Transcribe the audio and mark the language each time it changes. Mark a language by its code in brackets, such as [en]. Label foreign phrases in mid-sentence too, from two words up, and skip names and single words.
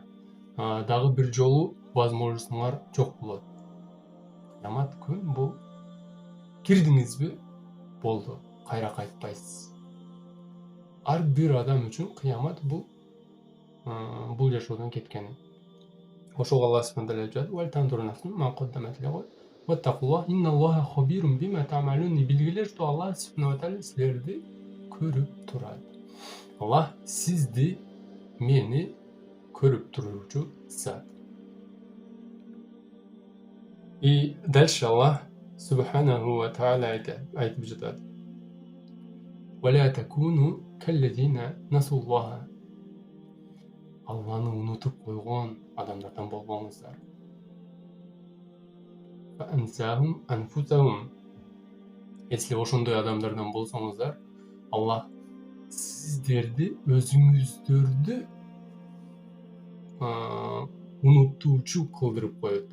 [ky] Дагы бир жолу возможностуңар жок болот. Кыямат күн бул кирдиңизби, болду, кайра кайтпайсыз. Ар бир адам үчүн кыямат бул жашоодон кеткени. [ar] Ошого Аллах سبحانه وتعالى айтат: "ولتنظر نفس ما قدمت لغد. واتقوا الله إن الله خبير بما تعملون". [ky] Билгиле, что Аллах [ar] سبحانه وتعالى [ky] силерди көрүп турат. Аллах сизди, мени көрүп туруучу зат. [ru] И дальше [ky] Аллах [ar] سبحانه وتعالى [ky] айтып жатат: [ar] "ولا تكونوا كالذين نسوا الله". [ky] Алланы унутуп койгон адамдардан болбоңуздар. [ar] فأنساهم أنفسهم. [ky] Если ошондой адамдардан болсоңуздар, Аллах сиздерди өзүңүздөрдү унутуучу кылдырып коет.